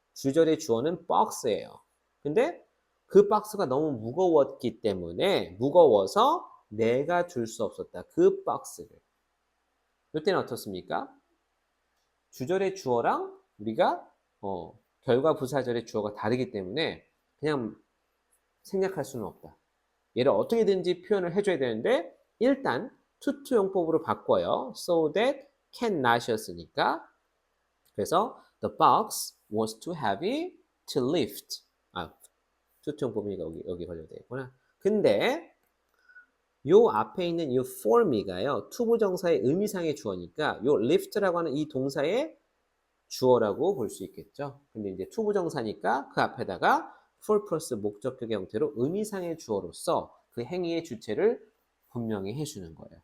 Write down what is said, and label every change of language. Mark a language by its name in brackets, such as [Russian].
[Korean] 주절의 주어는 box예요. 근데 그 박스가 너무 무거웠기 때문에 무거워서 내가 줄 수 없었다. 그 박스를. 이때는 어떻습니까? 주절의 주어랑 우리가 결과 부사절의 주어가 다르기 때문에 그냥 생략할 수는 없다. 얘를 어떻게든지 표현을 해줘야 되는데 일단 투투 용법으로 바꿔요. [English] So that can not이었으니까 [Korean] 그래서 [English] the box was too heavy to lift. [Korean] 투투 용법이니까 여기 걸려야 되겠구나. 근데 요 앞에 있는 이 form이가요. 투부정사의 의미상의 주어니까 요 lift라고 하는 이 동사의 주어라고 볼 수 있겠죠. 근데 이제 투부정사니까 그 앞에다가 for 플러스 목적격의 형태로 의미상의 주어로서 그 행위의 주체를 분명히 해주는 거예요.